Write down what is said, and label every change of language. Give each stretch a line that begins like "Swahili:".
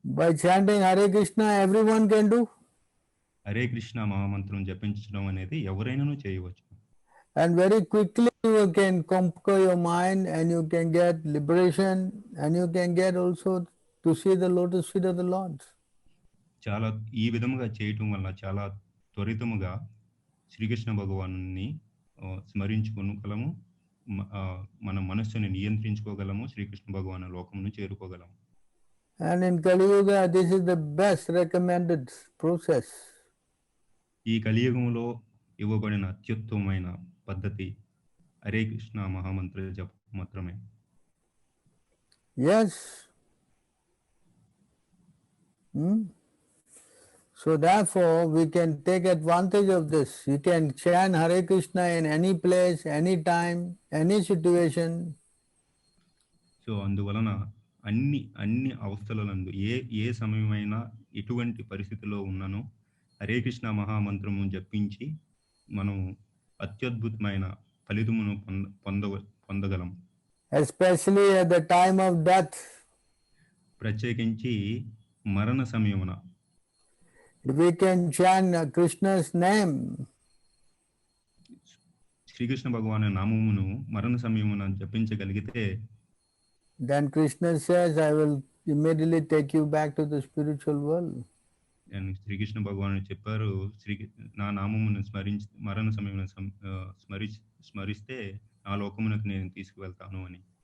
English: By chanting Hare Krishna, everyone can do.
Telugu: Hare Krishna మహామంత్రం జపించడం అనేది ఎవరైనాను చేయవచ్చు.
English: And very quickly you can conquer your mind and you can get liberation and you can get also to see the lotus feet of the Lord.
Telugu: చాలా ఈ విధముగా చేయటం వల్ల చాలా త్వరితముగా శ్రీకృష్ణ భగవానుని స్మరించుకోగలము, మన మనస్సుని నియంత్రించుకోగలము, శ్రీకృష్ణ భగవాను లోకమును చేరుకోగలము.
English: And in Kali Yuga, this is the best recommended process.
Telugu: ఈ కలియుగంలో ఇవ్వబడిన అత్యుత్తమమైన పద్ధతి హరే కృష్ణ మహామంత్ర జపం మాత్రమే.
English: Yes. So therefore, we can take advantage of this. You can chant Hare Krishna in any place, any time, any situation.
Telugu: So అందువలన అన్ని అవస్థలందు ఏ సమయమైనా ఎటువంటి పరిస్థితిలో ఉన్నను హరే కృష్ణ మహామంత్రము జపించి మనం అత్యద్భుతమైన ఫలితమును పొందగలం.
English: Especially at the time of death.
Telugu: ప్రత్యేకించి మరణ సమయమున
English: If we can chant Krishna's name,
Telugu: Srikrishna భగవాను నామమును మరణ సమయమున జపించగలిగితే,
English: then Krishna says, I will immediately take you back to the spiritual world.
Telugu: Srikrishna భగవాను చెప్పారు, నా నామమును మరణ సమయమున స్మరిస్తే నా లోకమునకు నేను తీసుకువెళ్తాను అని.